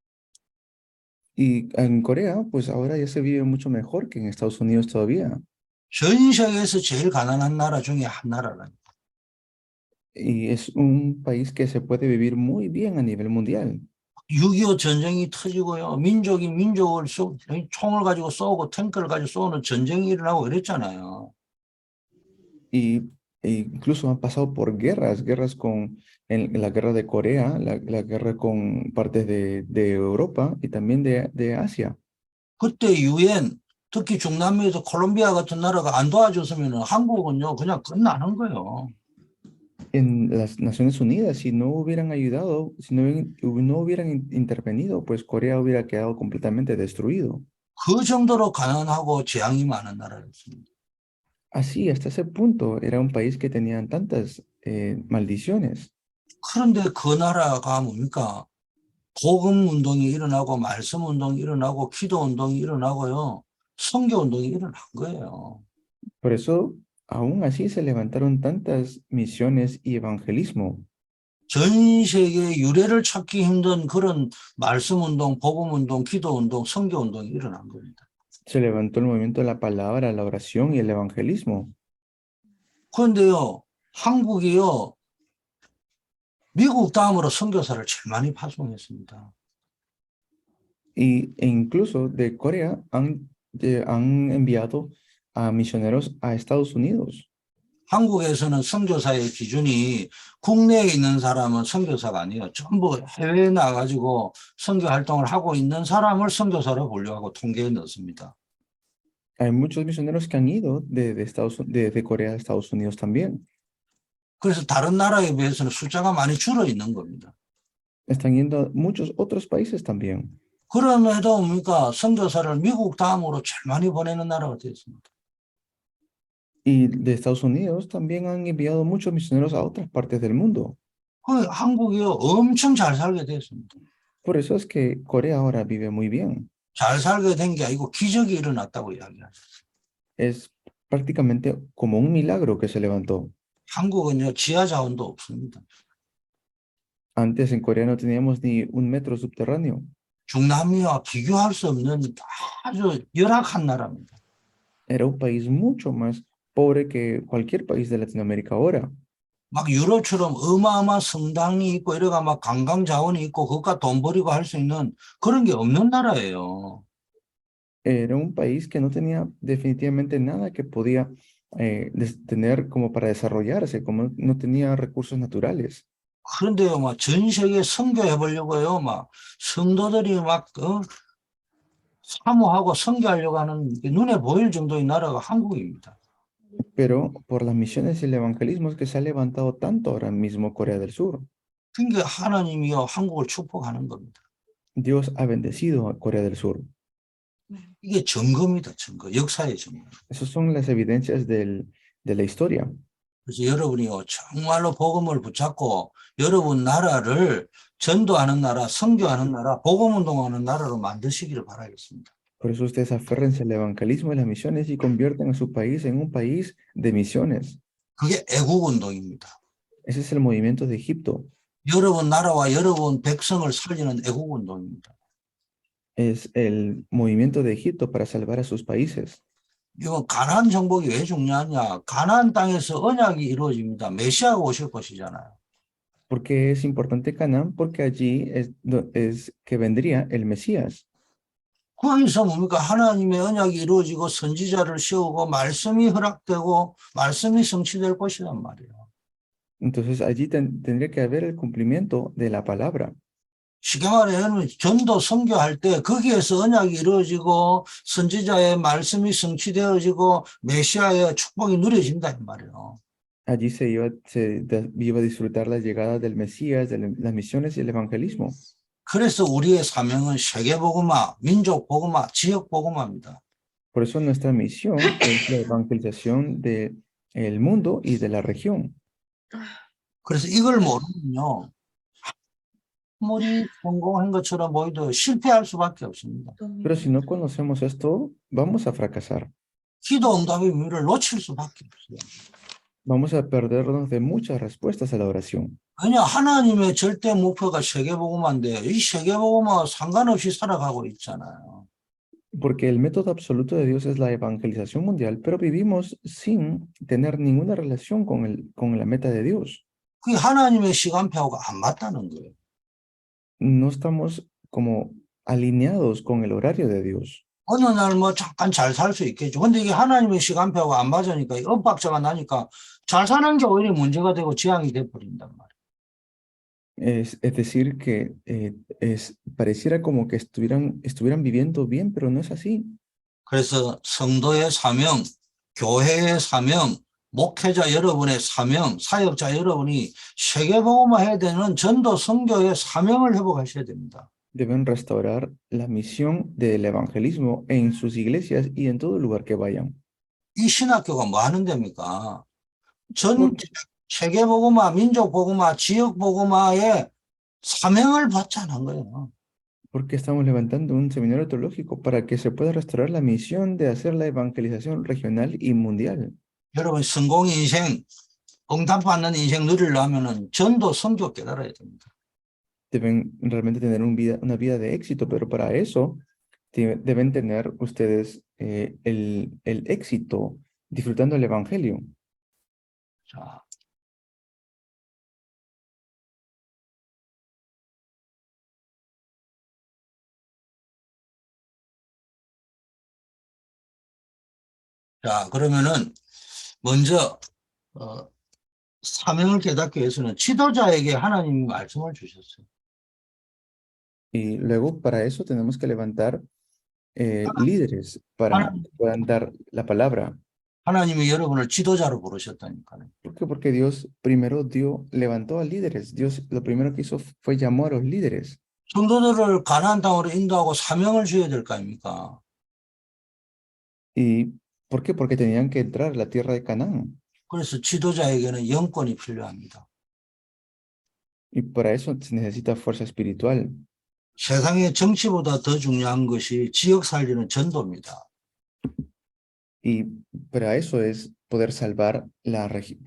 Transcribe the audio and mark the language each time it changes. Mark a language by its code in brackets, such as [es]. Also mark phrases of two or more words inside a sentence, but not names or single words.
[es] Y en Corea, pues ahora ya se vive mucho mejor que en Estados Unidos todavía. [ko] 전 세계에서 제일 가난한 나라 중에 한 나라라니까. [es] Y es un país que se puede vivir muy bien a nivel mundial. [ko] 6.25 전쟁이 터지고요, 민족이 민족을 총을 가지고 쏘고 탱크를 가지고 쏘는 전쟁이 일어나고 이랬잖아요. [es] Y e incluso han pasado por guerras en la guerra de Corea, la guerra con partes de Europa y también de Asia. [ko] 그때 유엔, 특히 중남미에서 콜롬비아 같은 나라가 안 도와줬으면 한국은요, 그냥 끝나는 거예요. [es] En las Naciones Unidas, si no hubieran ayudado, si no hubieran intervenido, pues Corea hubiera quedado completamente destruido. [ko] 그 정도로 가난하고 재앙이 많은 나라였습니다. [es] Así, hasta ese punto, era un país que tenían tantas maldiciones. [ko] 그런데 그 나라가 뭡니까? 복음 운동이 일어나고 말씀 운동이 일어나고 기도 운동이 일어나고요. 선교 운동이 일어난 거예요. [es] Por eso, aún así se levantaron tantas misiones y evangelismo. [ko] 전 세계 유래를 찾기 힘든 그런 말씀 운동, 복음 운동, 기도 운동, 선교 운동이 일어난 겁니다. [es] Se levantó el movimiento de la palabra, la oración y el evangelismo. [ko] 그런데요, 한국이요, 미국 다음으로 선교사를 제일 많이 파송했습니다. [es] E incluso de Corea han enviado a misioneros a Estados Unidos. [ko] 한국에서는 선교사의 기준이 국내에 있는 사람은 선교사가 아니에요. 전부 해외에 나가지고 선교 활동을 하고 있는 사람을 선교사로 분류하고 통계에 넣습니다. [es] Hay muchos misioneros que han ido de Corea a Estados Unidos también. [ko] 그래서 다른 나라에 비해서는 숫자가 많이 줄어 있는 겁니다. [es] Están yendo a muchos otros países también. [ko] 그럼에도 뭡니까? 선교사를 미국 다음으로 제일 많이 보내는 나라가 되었습니다. [es] Y de Estados Unidos también han enviado muchos misioneros a otras partes del mundo. [ko] 그 한국이요, 엄청 잘 살게 됐습니다. [es] Por eso es que Corea ahora vive muy bien. [ko] 잘 살게 된 게 아니고 기적이 일어났다고 이야기하죠. [es] Es prácticamente como un milagro que se levantó. [ko] 한국은요, 지하 자원도 없습니다. [es] Antes en Corea no teníamos ni un metro subterráneo. [ko] 중남미와 비교할 수 없는 아주 열악한 나라입니다. [es] Era un país mucho más pobre que cualquier país de Latinoamérica ahora. [ko] 막 유럽처럼 어마어마한 성당이 있고 이래가 막 관광 자원이 있고 그것과 돈 벌이고 할 수 있는 그런 게 없는 나라예요. [es] Era un país que no tenía definitivamente nada que podía tener como para desarrollarse, como no tenía recursos naturales. [ko] 그런데요, 막 전 세계 선교해 보려고요, 막 성도들이 막 사모하고 선교하려고 하는 게 눈에 보일 정도의 나라가 한국입니다. [es] Pero por las misiones y el evangelismo es que se ha levantado tanto ahora mismo Corea del Sur. [ko] 그러니까 하나님이요, 한국을 축복하는 겁니다. [es] Dios ha bendecido a Corea del Sur. [ko] 이게 증거입니다, 증거. 역사의 증거. [es] Esas son las evidencias de la historia. [ko] 그래서 여러분이요, 정말로 복음을 붙잡고 여러분 나라를 전도하는 나라, 선교하는 나라, 복음운동하는 나라로 만드시기를 바라겠습니다. [es] Por eso ustedes aférrense al evangelismo y las misiones y convierten a su país en un país de misiones. [ko] 그게 애국운동입니다. [es] Ese es el movimiento de Egipto. [ko] 여러분 나라와 여러분 백성을 살리는 애국운동입니다. [es] Es el movimiento de Egipto para salvar a sus países. [ko] 이건 가나안 정복이 왜 중요하냐? 가나안 땅에서 언약이 이루어집니다. 메시아가 오실 것이잖아요. [es] ¿Por qué es importante Canaán? Porque allí es que vendría el Mesías. [ko] 거기서 뭡니까? 하나님의 언약이 이루어지고 선지자를 세우고 말씀이 허락되고 말씀이 성취될 것이란 말이에요. [es] Entonces allí tendría que haber el cumplimiento de la palabra. [ko] 쉽게 말해 여러분 전도 선교할 때 거기에서 언약이 이루어지고 선지자의 말씀이 성취되어지고 메시아의 축복이 누려진다 이 말이에요. [es] Allí se iba a disfrutar la llegada del Mesías, de las misiones y el evangelismo. [ko] 그래서 우리의 사명은 세계복음화, 민족복음화, 지역복음화입니다. [es] Por eso nuestra misión es la evangelización del mundo y de la región. [ko] 그래서 이걸 모르면요. 아무리 성공한 것처럼 보이도 실패할 수밖에 없습니다. [es] Pero si no conocemos esto, vamos a fracasar. [ko] 기도 응답의 의미를 놓칠 수밖에 없어요. [es] Vamos a perdernos de muchas respuestas a la oración. [ko] 왜냐 하나님의 절대 목표가 세계복음화인데 이 세계복음화와 상관없이 살아가고 있잖아요. [es] Porque el método absoluto de Dios es la evangelización mundial, pero vivimos sin tener ninguna relación con la meta de Dios. [ko] 그게 하나님의 시간표하고 안 맞다는 거예요. [es] No estamos como alineados con el horario de Dios. [ko] 어느 날 뭐 잠깐 잘 살 수 있겠죠. 근데 이게 하나님의 시간표하고 안 맞으니까 이 엇박자가 나니까 잘 사는 게 오히려 문제가 되고 지향이 돼버린단 말이에요. [es] Es decir, que pareciera como que estuvieran viviendo bien, pero no es así. [ko] 그래서 성도의 사명, 교회의 사명, 목회자 여러분의 사명, 사역자 여러분이 세계복음화 해야 되는 전도 선교의 사명을 회복하셔야 됩니다. [es] Deben restaurar la misión del evangelismo en sus iglesias y en todo lugar que vayan. [ko] 이 신학교가 뭐 하는 데입니까? 전 [es] Porque, [ko] 세계복음화, 민족복음화, 지역복음화의 사명을 받자는 거예요. [es] porque estamos levantando un seminario teológico para que se pueda restaurar la misión de hacer la evangelización regional y mundial. [ko] 여러분 성공 인생, 응답받는 인생 누리려면은 전도 선교 깨달아야 됩니다. [es] Deben realmente tener una vida de éxito, pero para eso deben tener ustedes el éxito disfrutando el evangelio. [ko] 자, 그러면은 먼저 사명을 깨닫기 위해서는 지도자에게 하나님이 말씀을 주셨어요. [es] Y luego para eso tenemos que levantar líderes para [ko] 하나님, [es] que puedan dar la palabra. [ko] 하나님이 여러분을 지도자로 부르셨다니까요. [es] ¿Por qué? Porque Dios primero levantó a líderes. Dios lo primero que hizo fue llamar a los líderes. [ko] 성도들을 가나안 땅으로 인도하고 사명을 주어야 될 거 아닙니까? [es] ¿Y por qué? Porque tenían que entrar a la tierra de Canaán. [ko] 그래서 지도자에게는 영권이 필요합니다. [es] Y para eso se necesita fuerza espiritual. [ko] 세상의 정치보다 더 중요한 것이 지역 살리는 전도입니다. [es] Y para eso es poder salvar la región.